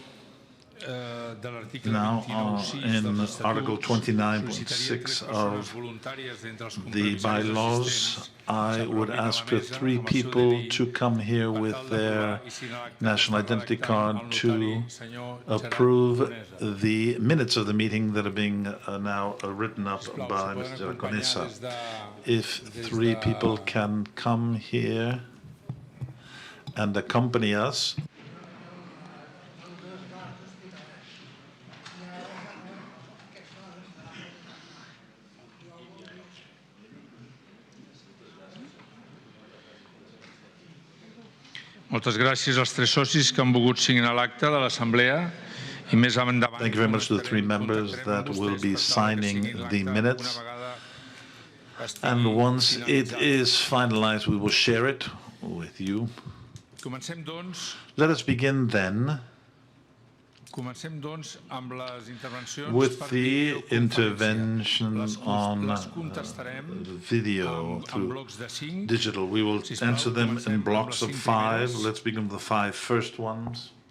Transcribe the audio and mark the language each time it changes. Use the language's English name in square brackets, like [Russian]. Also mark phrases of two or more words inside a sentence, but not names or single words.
[English] Now, in Article 29.6 of the bylaws, I would ask for 3 people to come here with their national identity card to approve the minutes of the meeting that are being now written up by Mr. Conesa. If 3 people can come here and accompany us. [Catalan] Moltes gràcies als 3 socis que han volgut signar l'acte de l'Assemblea i més endavant. [English] Thank you very much to the 3 members that will be signing the minutes. And once it is finalized, we will share it with you. [Catalan] Comencem, doncs. [English] Let us begin then with the intervention on video through digital. We will answer them in blocks of 5. Let's begin with the 5 first ones.